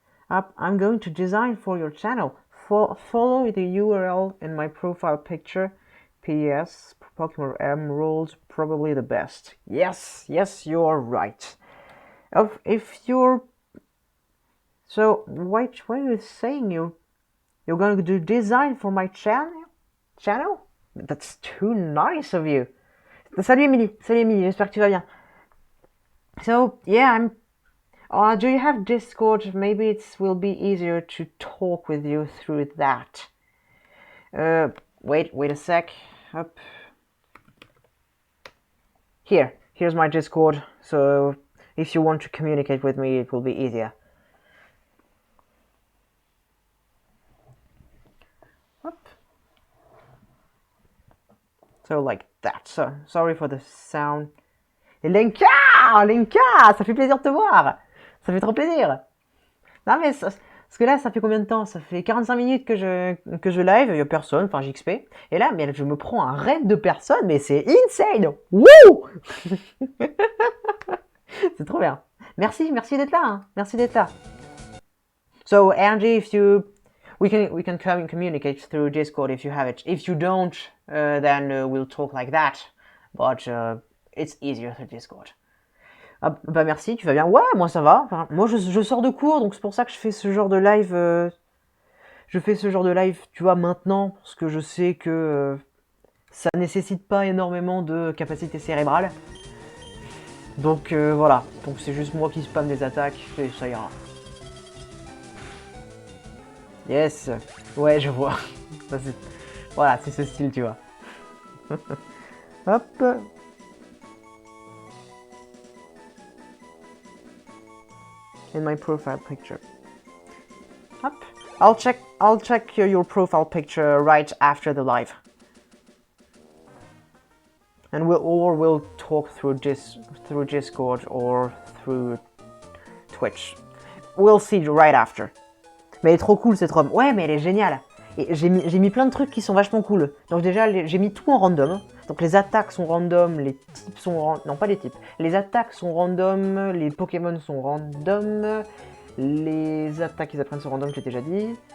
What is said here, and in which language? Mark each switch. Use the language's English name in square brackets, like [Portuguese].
[English] I'm going to design for your channel. Follow the URL in my profile picture. P.S. Pokemon Emerald, probably the best. Yes, you're right. If you're... So, what are you saying? You're going to do design for my channel? That's too nice of you. [French] Salut Emily, j'espère que tu vas bien. [English] So, yeah, do you have Discord? Maybe it will be easier to talk with you through that. Wait a sec. Up. Here's my Discord, so if you want to communicate with me, it will be easier. Up. So like that. So sorry for the sound. [French] Et Lenka, ça fait plaisir de te voir. Ça fait trop plaisir. Non mais parce que là, ça fait combien de temps? Ça fait 45 minutes que je live, il n'y a personne, enfin j'XP. Et là, mais je me prends un raid de personnes, mais c'est insane. Wouh. C'est trop bien. Merci d'être là. Hein. Merci d'être là. [English] So Angie, if you... we can communicate through Discord if you have it. If you don't, then we'll talk like that. But it's easier through Discord. [French] Ah, bah merci, tu vas bien? Ouais, moi ça va. Enfin, moi je sors de cours, donc c'est pour ça que je fais ce genre de live. Je fais ce genre de live, tu vois, maintenant, parce que je sais que ça nécessite pas énormément de capacité cérébrale. Donc voilà, donc c'est juste moi qui spam des attaques et ça ira. [English] Yes, [French] ouais je vois. Ça, voilà, c'est ce style, tu vois. Hop. [English] In my profile picture. Hop. I'll check your profile picture right after the live. And we'll talk through Discord or through Twitch. We'll see right after. [French] Mais elle est trop cool cette ROM. Ouais, mais elle est géniale. Et j'ai mis plein de trucs qui sont vachement cool. Donc déjà, j'ai mis tout en random. Donc les attaques sont random, les types sont random. Non, pas les types. Les attaques sont random, les Pokémon sont random, les attaques qu'ils apprennent sont random, je l'ai déjà dit.